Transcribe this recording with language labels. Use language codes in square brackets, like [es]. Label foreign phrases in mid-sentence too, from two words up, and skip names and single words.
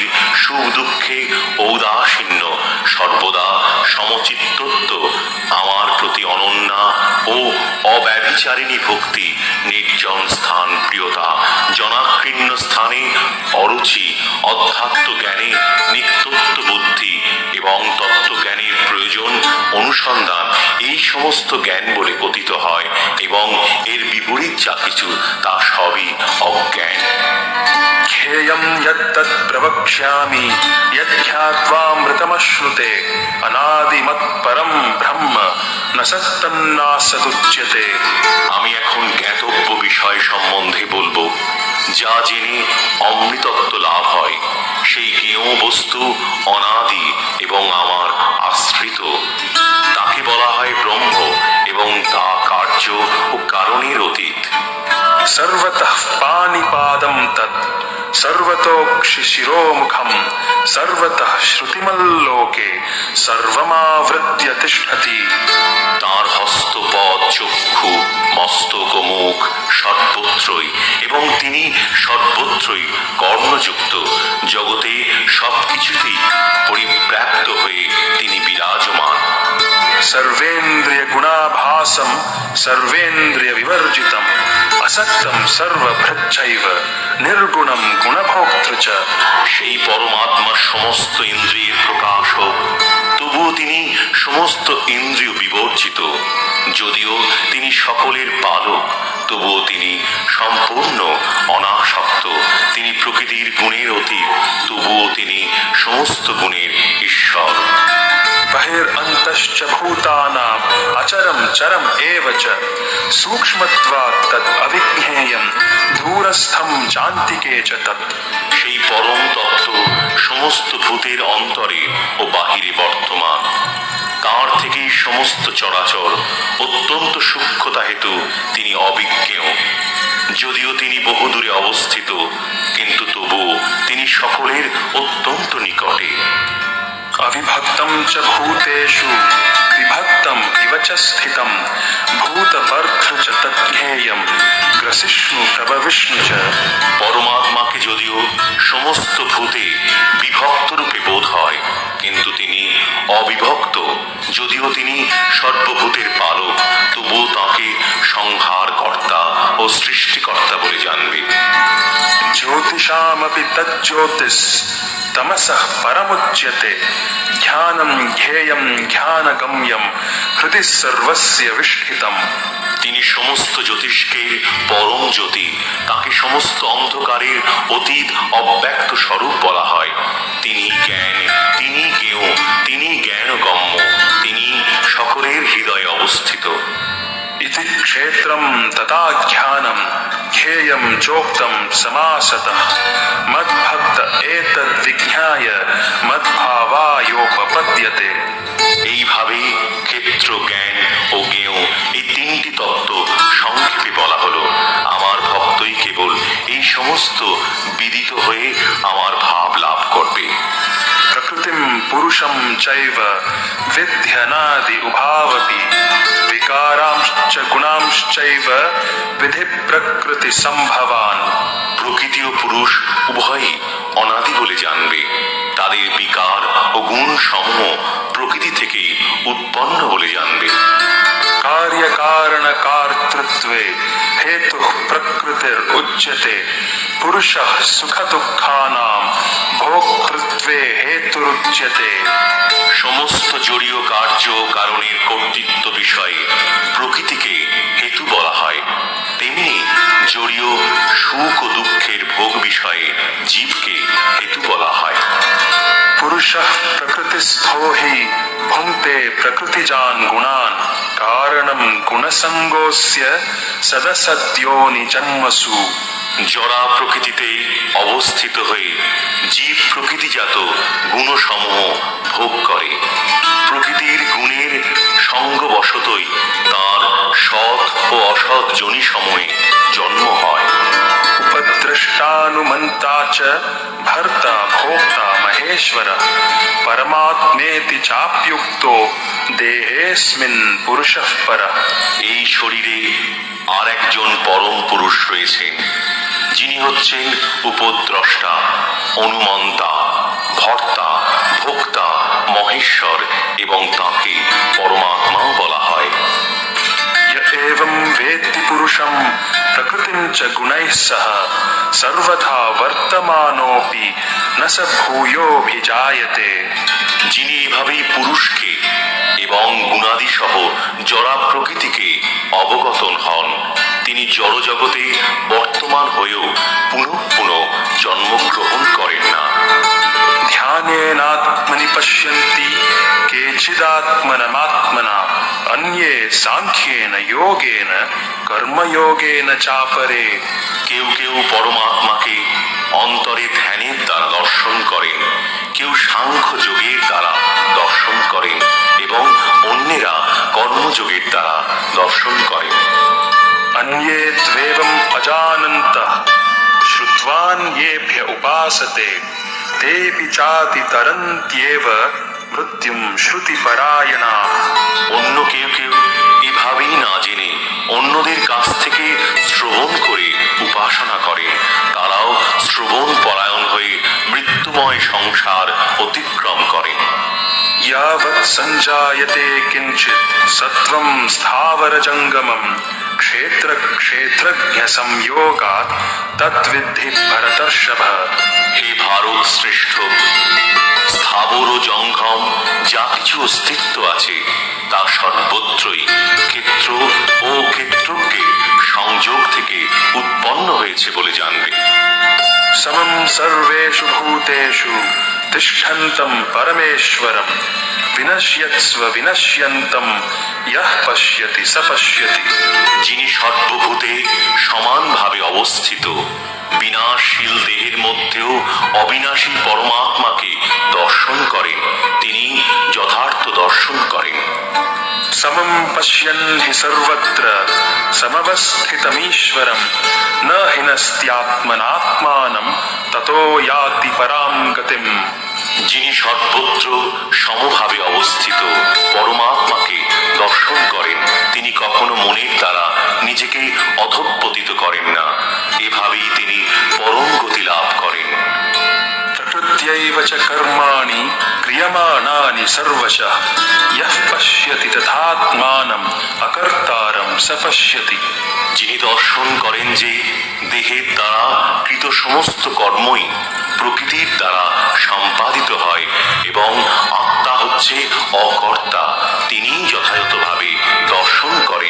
[bn] সুখ দুঃখে ঔদাসীন্য, সর্বদা সমচিত্তত্ব, আমার প্রতি অনন্যা ও অব্যভিচারিণী ভক্তি, নির্জন স্থান প্রিয়তা, জনাকীর্ণ স্থানে অরুচি, অধ্যাত্ম জ্ঞানে নিত্যত্ব বুদ্ধি এবং তত্ত্বজ্ঞানের প্রয়োজন অনুসন্ধান, এই সমস্ত জ্ঞান বলে কথিত হয় এবং এর বিপরীত যা কিছু তা সবই অজ্ঞান। [sa] ध्येयं यत्तत् प्रवक्ष्यामि यज्ञात्वामृतमश्नुते अनादिमत्परं ब्रह्म न सत्तन्नासदुच्यते। [bn] আমি এখন জ্ঞাতব্য বিষয় সম্বন্ধে বলবো, যা জেনে অমৃতত্ব লাভ হয়। সেই জ্ঞেয় বস্তু অনাদি এবং আমার আশ্রিত। তাকে বলা হয় ব্রহ্ম এবং তা কার্য ও কারণের অতীত। [sa] सर्वतः पाणिपादं तत् सर्वतोक्षिशिरोमुखं सर्वतः श्रुतिमल्लोके सर्वमावृत्य तिष्ठति। [bn] তার হস্তপদ চক্ষু মস্তক ও মুখ সর্বত্রই, এবং তিনি সর্বত্রই কর্ণযুক্ত। জগতে সবকিছুতেই পরিব্যাপ্ত হয়ে তিনি বিরাজমান। [sa] सर्वेन्द्रिय गुणाभासं सर्वेन्द्रिय विवर्जितं असक्तं सर्वभृच्चैव निर्गुणं गुणभोक्तृ च। [bn] সেই পরমাত্মা সমস্ত ইন্দ্রিয়ের প্রকাশক, তবুও তিনি সমস্ত ইন্দ্রিয় বিবর্জিত। যদিও তিনি সকলের পালক, তবুও তিনি সম্পূর্ণ অনাসক্ত। তিনি প্রকৃতির গুণের অতীত, তবুও তিনি সমস্ত গুণের ঈশ্বর। [sa] बहिरन्तश्च भूतानाम् अचरं चरम एव च सूक्ष्मत्वात् तद् अविज्ञेयं दूरस्थं चान्तिके च तत्। [bn] সেই পরম তত্ত্ব সমস্ত ভূতের অন্তরে ও বাহিরে বর্তমান। তাঁর থেকেই সমস্ত চরাচর। অত্যন্ত সূক্ষ্মতা হেতু তিনি অবিজ্ঞেয়। যদিও তিনি বহুদূরে অবস্থিত, কিন্তু তবুও তিনি সকলের অত্যন্ত নিকটে। [sa] अविभक्तं च भूतेषु विभक्तं इव च स्थितं भूतभर्तृ च तज्ज्ञेयं ग्रसिष्णु प्रभविष्णु च। [bn] পরমাত্মাকে যদিও সমস্ত ভূতে বিভক্ত রূপে বোধ হয়, কিন্তু তিনি অবিভক্ত। যদিও তিনি সর্বভূতের পালক, তবুও তাঁকে সংহারকর্তা ও সৃষ্টিকর্তা বলে জানবে। [sa] ज्योतिषामपि तज्ज्योतिस् तमसः परमुच्यते ज्ञानं ज्ञेयं ज्ञानगम्यं हृदि सर्वस्य विष्ठितम्। [bn] তিনি সমস্ত জ্যোতিষকে পরম জ্যোতি। তাকে সমস্ত অন্ধকারের অতীত অব্যক্ত স্বরূপ বলা হয়। তিনি জ্ঞান, তিনি জ্ঞেয়, তিনি জ্ঞানগম্য, তিনি সকলের হৃদয়ে অবস্থিত। [sa] इति क्षेत्रं तथा ज्ञानं ज्ञेयं चोक्तं समासतः मद्भक्त एतद्विज्ञाय मद्भावायोपपद्यते। [bn] এইভাবেই ক্ষেত্র, জ্ঞান ও জ্ঞেয় এই তিনটি তত্ত্ব সংক্ষেপে বলা হলো। আমার ভক্তই কেবল এই সমস্ত বিদিত হয়ে আমার ভাব লাভ করবে। [sa] प्रकृतिं पुरुषं चैव विध्यनादि उभावपि विकारांश्च गुणांश्चैव विधि प्रकृति संभवान्। [bn] প্রকৃতি ও পুরুষ উভয়ই অনাদি বলে জানবে। তাদের বিকার ও গুণ সমূহ প্রকৃতি থেকেই উৎপন্ন বলে জানবে। [sa] कार्य कारण कर्तृत्वे हेतु प्रकृतिरुच्यते पुरुषः सुख दुःखानां भोक्तृत्वे हेतुरुच्यते। [bn] সমস্ত জড়ীয় কার্য কারণের কর্তৃত্ব বিষয়ে প্রকৃতিকে হেতু বলা হয়, তেমনি জড়ীয় সুখ ও দুঃখের ভোগ বিষয়ে জীবকে হেতু বলা হয়। [sa] पुरुषः प्रकृतिस्थो हि भुङ्क्ते प्रकृतिजान् गुणान् कारणं गुणसङ्गोऽस्य सदसद्योनि जन्मसु। [bn] জড়া প্রকৃতিতে অবস্থিত হয়ে জীব প্রকৃতিজাত গুণসমূহ ভোগ করে। প্রকৃতির গুণের সঙ্গবশতই তার সৎ ও অসৎ যোনিসমূহে জন্ম হয়। [sa] उपद्रष्टानुमन्ता च भर्ता भोक्ता महेश्वर परमात्मेति चाप्युक्तो देहेऽस्मिन् पुरुषः परः। [bn] এই শরীরে আর একজন পরম পুরুষ রয়েছেন, যিনি হচ্ছেন উপদ্রষ্টা, অনুমন্তা, ভর্তা, ভোক্তা, মহেশ্বর, এবং তাকে পরমাত্মাও বলা হয়। [sa] य एवं वेत्ति पुरुषं प्रकृतिं च गुणैः सह सर्वथा वर्तमानोऽपि न स भूयोऽभिजायते। [bn] যিনি এভাবেই পুরুষকে এবং গুণাদি সহ জড়া প্রকৃতিকে অবগতন হন, তিনি জড়জগতে বর্তমান হয়েও পুনঃ পুনঃ জন্মগ্রহণ করেন না। [sa] ध्यानेनात्मनि पश्यन्ति केचिदात्मनमात्मना अन्ये सांख्येन योगेन कर्मयोगेन चापरे। [bn] কেউ কেউ পরমাত্মাকে অন্তরে ধ্যানের দ্বারা দর্শন করেন, কেউ সাংখ্য যোগের দ্বারা দর্শন করেন এবং অন্যেরা কর্মযোগের দ্বারা দর্শন করেন। [sa] अन्ये त्वेवम् अजानन्तः श्रुत्वान्येभ्य उपासते तेऽपि चाति तरन्त्येव मृत्युं श्रुतिपरायणा। [bn] অন্য কেউ কেউ এভাবেই না জেনে অন্যদের কাছ থেকে শ্রবণ করে উপাসনা করেন, তারাও শ্রবণ পরায়ণ হয়ে মৃত্যুময় সংসার অতিক্রম করেন। [sa] यावत् सञ्जायते किञ्चित् सत्त्वं स्थावरजङ्गमं क्षेत्रक्षेत्रज्ञ संयोगात् तद्विद्धि भरतर्षभ। [bn] হে ভারত শ্রেষ্ঠ, স্থাবর ও জঙ্গম যা কিছু অস্তিত্ব আছে তা সর্বত্রই ক্ষেত্র ও ক্ষেত্রজ্ঞের সংযোগ থেকে উৎপন্ন হয়েছে বলে জানবে। [sa] समं सर्वेषु भूतेषु तिष्ठन्तं परमेश्वरं विनश्यत्स्व विनश्यन्तं यः पश्यति स पश्यति। [bn] যিনি সর্বভূতে সমানভাবে অবস্থিত, বিনাশশীল দেহের মধ্যেও অবিনাশী পরমাত্মাকে দর্শন করেন, তিনি যথার্থ দর্শন করেন। [sa] समं पश्यन् हि सर्वत्र समवस्थितमीश्वरं न हिनस्त्यात्मनात्मानं ततो याति परां गतिम्। [bn] যিনি সর্বত্র সমভাবে অবস্থিত পরমাত্মাকে দর্শন করেন, তিনি কখনো মনের দ্বারা নিজেকে অধঃপতিত করেন না, এভাবেই তিনি পরম গতি লাভ করেন। [sa] प्रकृत्यैव च कर्माणि क्रियमाणानि सर्वशः यः पश्यति तथात्मानम् अकर्तारं स पश्यति। [bn] যিনি দর্শন করেন যে দেহের দ্বারা কৃত সমস্ত কর্মই প্রকৃতির দ্বারা সম্পাদিত হয় এবং আত্মা হচ্ছে অকর্তা, তিনিই যথাযথভাবে দর্শন করেন।